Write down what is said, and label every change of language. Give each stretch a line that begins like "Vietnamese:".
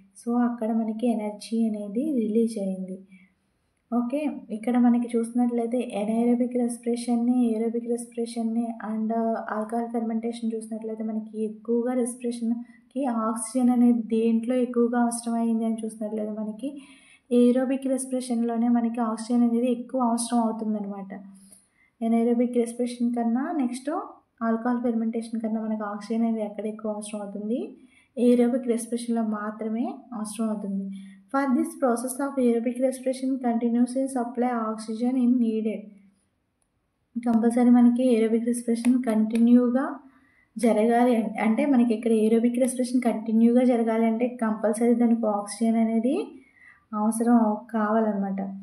Telugu: So అక్కడ మనకి energy అనేది రిలీజ్ అయింది. ఓకే, ఇక్కడ మనకి చూసినట్లయితే anaerobic రెస్పిరేషన్ని, aerobic రెస్పిరేషన్ని and alcohol fermentation చూసినట్లయితే మనకి ఎక్కువగా రెస్పిరేషన్కి ఆక్సిజన్ అనేది దేంట్లో ఎక్కువగా అవసరమైంది అని చూసినట్లయితే మనకి ఏరోబిక్ రెస్పిరేషన్లోనే మనకి ఆక్సిజన్ అనేది ఎక్కువ అవసరం అవుతుందన్నమాట. ఎనైరోబిక్ రెస్పిరేషన్ కన్నా నెక్స్ట్ ఆల్కహాల్ ఫెర్మెంటేషన్ కన్నా మనకి ఆక్సిజన్ అనేది ఎక్కడ ఎక్కువ అవసరం అవుతుంది, ఏరోబిక్ రెస్పిరేషన్లో మాత్రమే అవసరం అవుతుంది.
English: For this process of aerobic respiration continuously supply oxygen is needed.
Telugu: Compulsory మనకి ఏరోబిక్ రెస్పిరేషన్ కంటిన్యూగా జరగాలి అంటే మనకి ఇక్కడ ఏరోబిక్ రెస్పిరేషన్ కంటిన్యూగా జరగాలి అంటే కంపల్సరీ దానికి ఆక్సిజన్ అనేది అవసరం కావాలన్నమాట.